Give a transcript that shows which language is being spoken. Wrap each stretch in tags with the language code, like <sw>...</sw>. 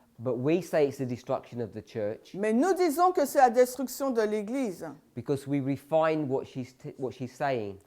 <en>but we say it's the destruction of the church</en> <fr>mais nous disons que c'est la destruction de l'Église.</fr> <en>because we refine what she's saying.</en>